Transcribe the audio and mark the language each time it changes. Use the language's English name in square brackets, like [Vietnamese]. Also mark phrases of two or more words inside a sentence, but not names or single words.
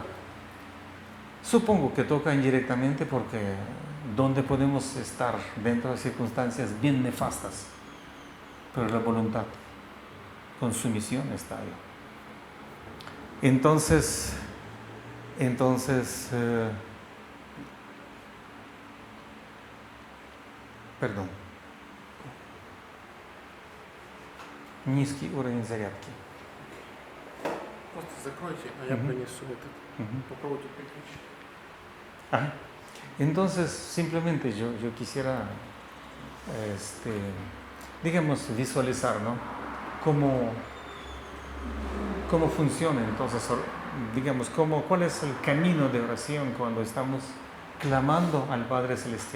[Spanish] Supongo que toca indirectamente porque donde podemos estar dentro de circunstancias bien nefastas, pero la voluntad con sumisión está ahí. Entonces, perdón. [Russian] Низкий уровень зарядки. Просто закройте, а я принесу этот. Попробуйте переключить. [Spanish] Ajá. Entonces, simplemente yo quisiera, digamos, visualizar, ¿no? Cómo funciona entonces, digamos, cuál es el camino de oración cuando estamos clamando al Padre Celestial.